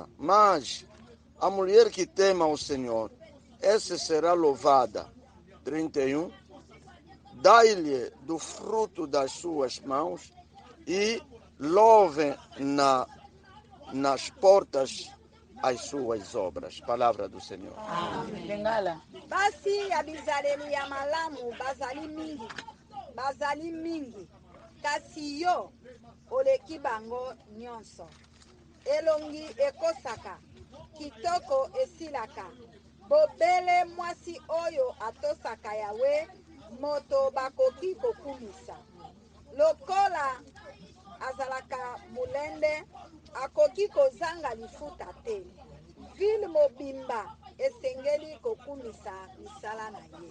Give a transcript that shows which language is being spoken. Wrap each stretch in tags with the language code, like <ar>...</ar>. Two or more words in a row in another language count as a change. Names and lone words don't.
<pt>Mas a mulher que tema o Senhor, essa será louvada. 31. dai-lhe do fruto das suas mãos e louvem nas portas as suas obras. Palavra do Senhor. Amém.</pt> <ln>Basi abizaleli ya malamu bazali mingi kasi yo oleki bango nyonso. Elongi ekosaka kitoko esilaka bobele mwasi oyo atosaka yawe moto bakoki kokumisa lokola azalaka mulende akoki kozanga lifuta te ville mobimba esengeli kokumisa misala na ye.</ln>